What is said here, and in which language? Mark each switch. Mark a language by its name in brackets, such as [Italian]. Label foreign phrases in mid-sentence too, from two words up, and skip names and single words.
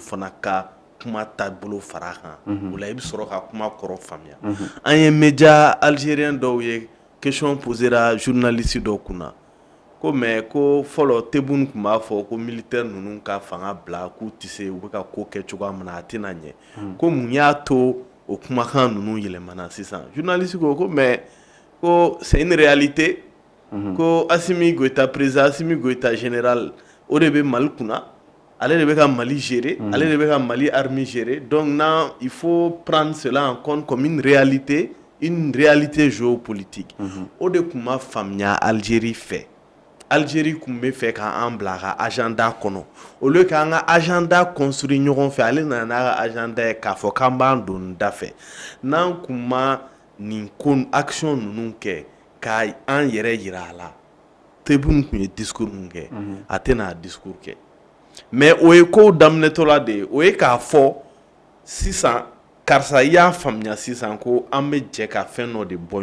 [Bambara] fana ka kuma taabolo fara kan o la i bɛ sɔrɔ ka kuma kɔrɔ faamuya an ye [French] média algérien [Bambara] dɔw ye question posera journaliste dɔw kunna ko mais ko fɔlɔ Tebboune tun b'a fɔ ko militaire ninnu ka fanga bila k'u tɛ se u bɛ ka ko kɛ cogoya min na a tɛna ɲɛ ko mun y'a to o kumakan ninnu yɛlɛmana sisan journaliste ko mais ko [French] c'est une réalité [Bambara] ko Assimi Goïta président Assimi Goïta général o de bɛ Mali kunna ale de bɛ ka Mali gérer ale de bɛ ka Mali armée gérer [French] donc là il faut prendre cela en compte comme une réalité [Bambara] géopolitique o de tun ma faamuya Algérie fɛ Algérie tun bɛ fɛ k'an bila a ka agenda kɔnɔ [French] au lieu [Bambara] k'an ka agenda construire ɲɔgɔn fɛ ale nana n'a ka agenda ye k'a fɔ k'an b'an don da fɛ n'an tun ma nin ko action ninnu kɛ k'an yɛrɛ yira a la Tebboune tun ye discours min kɛ a tɛna discours kɛ mais o ye kow daminɛtɔla de ye o ye k'a fɔ sisan karisa i y'a faamuya sisan ko an bɛ jɛ ka fɛn dɔ de bɔ